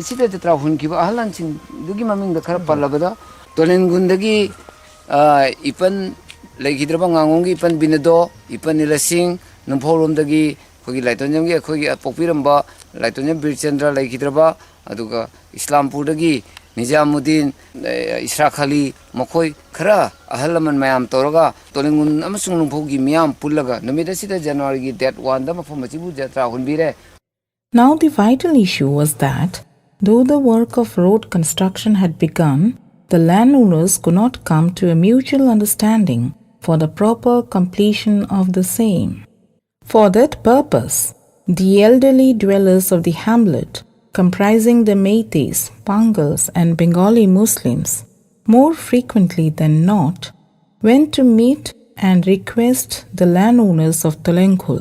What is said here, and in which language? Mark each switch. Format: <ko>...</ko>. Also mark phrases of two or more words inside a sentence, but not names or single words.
<mni>sida jatra hun kiba ahlan sing dugi maming da khara pallabada Tolengkhul dagi ipan Laikhidraba ngangongi ipan binado ipan nilasing Nungphou romdagi khogi laitonjamgi khogi pokpiramba laitonjam birchandra laikhidraba aduga Islampur dagi Nijamuddin Israkhali makhoi khara ahalaman mayam toraga Tolengkhul amasung Nungphou gi miyam pullaga numida sida January gi date 1 da mafam machibu jatra hunbire.</mni> <en>Now the vital issue was that though the work of road construction had begun, the landowners could not come to a mutual understanding for the proper completion of the same. For that purpose, the elderly dwellers of the hamlet, comprising the Meiteis, Pangals and Bengali Muslims, more frequently than not, went to meet and request the landowners of Tolengkhul.</en>